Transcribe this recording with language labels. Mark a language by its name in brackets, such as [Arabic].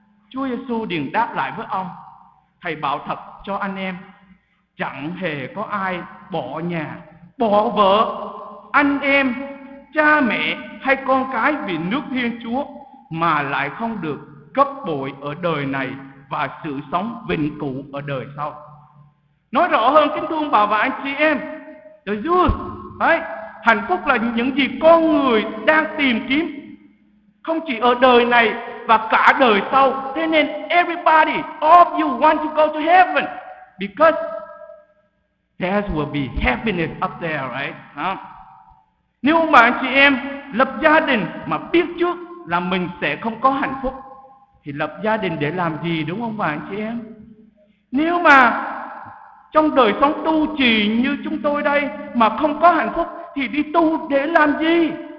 [Vietnamese] Chúa Giêsu liền đáp lại với ông: Thầy bảo thật cho anh em, chẳng hề có ai bỏ nhà, bỏ vợ, anh em, cha mẹ hay con cái vì nước Thiên Chúa mà lại không được gấp bội ở đời này và sự sống vĩnh cửu ở đời sau. Nói rõ hơn, kính thương bà và anh chị em, [English] the Jews, [Vietnamese] hạnh phúc là những gì con người đang tìm kiếm, không chỉ ở đời này và cả đời sau. Thế nên [English] everybody, all of you want to go to heaven because there will be happiness up there, right? [Vietnamese] Nếu mà anh chị em lập gia đình mà biết trước là mình sẽ không có hạnh phúc thì lập gia đình để làm gì, đúng không bà anh chị em? Nếu mà trong đời sống tu trì như chúng tôi đây mà không có hạnh phúc thì đi tu để làm gì?